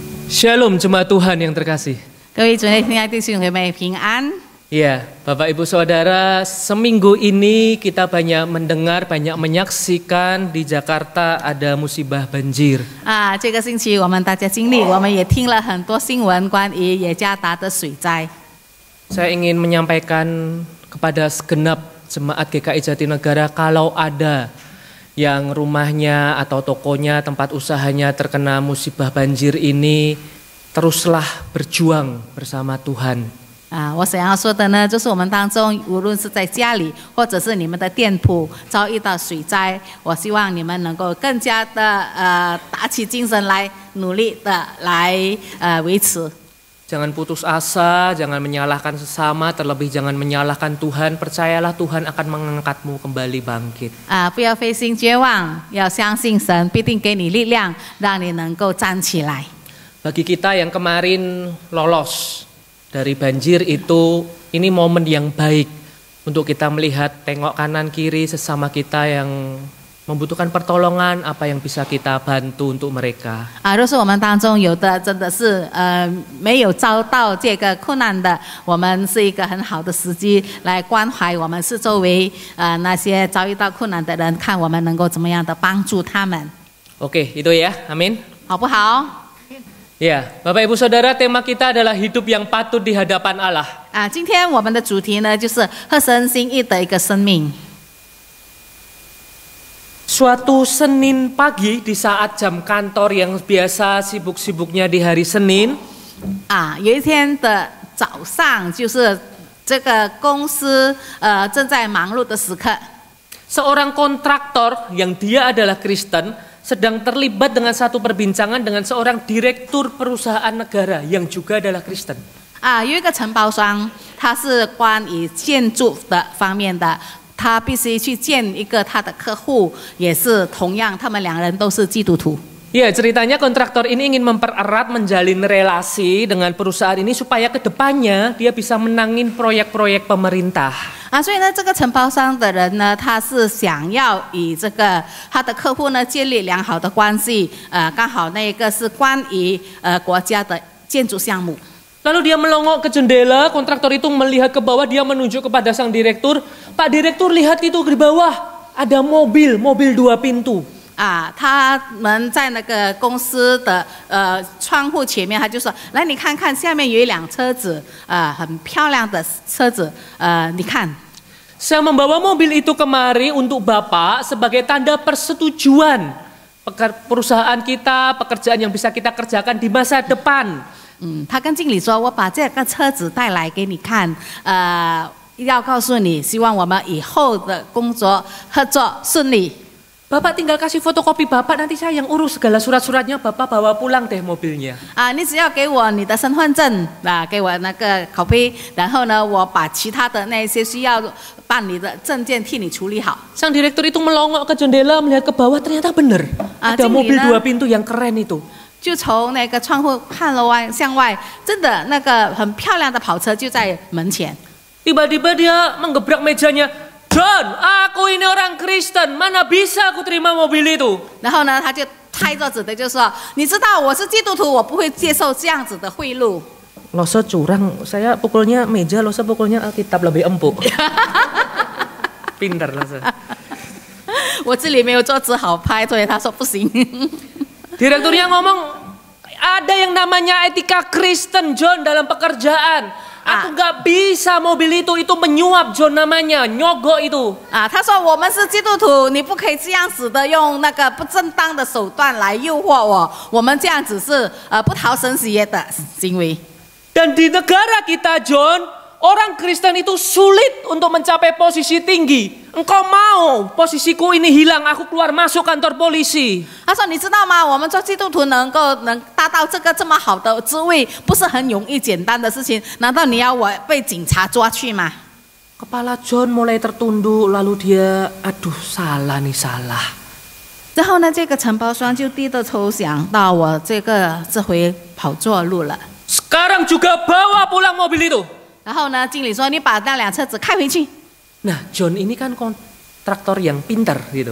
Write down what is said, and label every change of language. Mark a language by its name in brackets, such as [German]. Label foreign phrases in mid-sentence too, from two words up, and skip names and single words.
[Indonesian] Shalom jemaat Tuhan yang terkasih. [Chinese] 各位主内亲爱弟兄姐妹平安。 [Indonesian] Ya, Bapak Ibu Saudara, seminggu ini kita banyak mendengar, banyak menyaksikan di Jakarta ada musibah banjir. [Chinese] 这个星期我们大家经历，我们也听了很多新闻关于雅加达的水灾。 [Indonesian] Saya ingin menyampaikan kepada segenap jemaat GKI Jatinegara, kalau ada yang rumahnya atau tokonya, tempat usahanya terkena musibah banjir ini, teruslah berjuang bersama Tuhan. [Chinese] 我想要说的呢，就是我们当中，无论是在家里，或者是你们的店铺遭遇到水灾，我希望你们能够更加的打起精神来，努力的来维持。 [Indonesian] Jangan putus asa, jangan menyalahkan sesama, terlebih jangan menyalahkan Tuhan. Percayalah Tuhan akan mengangkatmu kembali bangkit. [Chinese] 不要灰心绝望，要相信神必定给你力量，让你能够站起来。 [Indonesian] Bagi kita yang kemarin lolos dari banjir itu, ini momen yang baik untuk kita melihat, tengok kanan kiri sesama kita yang membutuhkan pertolongan, apa yang bisa kita bantu untuk mereka. [Chinese] 若是我们当中有的真的是没有遭到这个困难的，我们是一个很好的时机来关怀我们四周围那些遭遇到困难的人，看我们能够怎么样的帮助他们。 [Indonesian] Oke, itu ya, amin. [Chinese] 好不好？ [Indonesian] Ya, Bapak Ibu Saudara, tema kita adalah hidup yang patut di hadapan Allah. [Chinese] 今天我们的主题呢，就是合神心意的一个生命。 [Indonesian] Suatu Senin pagi di saat jam kantor yang biasa sibuk-sibuknya di hari Senin. [Chinese] 有一天的早上，就是这个公司正在忙碌的时刻。 [Indonesian] Seorang kontraktor yang dia adalah Kristen sedang terlibat dengan satu perbincangan dengan seorang direktur perusahaan negara yang juga adalah Kristen. [Chinese] 有一个承包商，他是关于建筑的方面的。他必须去见一个他的客户，也是同样，他们两人都是基督徒。 [Indonesian] Ya, ceritanya kontraktor ini ingin mempererat, menjalin relasi dengan perusahaan ini supaya kedepannya dia bisa menangin proyek-proyek pemerintah. [Chinese] 所以呢，这个承包商的人呢，他是想要与这个他的客户呢建立良好的关系。刚好那个是关于国家的建筑项目。 [Indonesian] Lalu dia melongok ke jendela, kontraktor itu melihat ke bawah, dia menunjuk kepada sang direktur. Pak direktur, lihat itu di bawah, ada mobil 2 pintu. [Chinese] 他们在那个公司的窗户前面，他就说：“来，你看看，下面有一辆车子，很漂亮的车子，你看。” [Indonesian] Saya membawa mobil itu kemari untuk Bapak sebagai tanda persetujuan perusahaan kita, pekerjaan yang bisa kita kerjakan di masa depan. [Chinese] 他跟经理说：“我把这个车子带来给你看，要告诉你，希望我们以后的工作合作顺利。” [Indonesian] Bapak tinggal kasih fotokopi Bapak, nanti saya yang urus segala surat-suratnya, Bapak bawa pulang deh mobilnya. [Chinese] 你只要给我你的身份证，给我那个copy，然后呢，我把其他的那些需要办理的证件替你处理好。 [Indonesian] Sang direktur itu melongok ke jendela, melihat ke bawah, ternyata benar. Ada mobil 2 pintu yang keren itu. [Chinese] 就从那个窗户看了向外，真的那个很漂亮的跑车就在门前。 [Indonesian] Tiba-tiba dia menggebrak mejanya. John, aku ini orang Kristen, mana bisa aku terima mobil itu? [Chinese] 然后呢，他就拍桌子的就说：“你知道我是基督徒，我不会接受这样子的贿赂。” [Indonesian] Loso curang, saya pukulnya meja, Loso pukulnya Alkitab lebih empuk. Pintar Loso. [Chinese] 我这里没有桌子好拍，所以他说不行。 [Indonesian] Direkturnya ngomong, ada yang namanya etika Kristen John dalam pekerjaan. Aku nggak bisa mobil itu menyuap John namanya, nyogok itu. [Chinese] 他说我们是基督徒，你不可以这样子的用那个不正当的手段来诱惑我，我们这样子是不讨神喜悦的行为。 [Indonesian] Dan di negara kita John, orang Kristen itu sulit untuk mencapai posisi tinggi. Engkau mau posisiku ini hilang, aku keluar masuk kantor polisi. [Chinese] 他说：“你知道吗？我们做基督徒能达到这么好的职位，不是很容易简单的事情。难道你要我被警察抓去吗？” [Indonesian] Kepala John mulai tertunduk, lalu dia, aduh salah nih salah. [Chinese] 然后呢，这个承包商就低着头想到我这回跑错路了。 [Indonesian] Sekarang juga bawa pulang mobil itu. [Chinese] 然后呢，经理说：“你把那辆车子开回去。” [Indonesian] Nah, John ini kan traktor yang pintar gitu.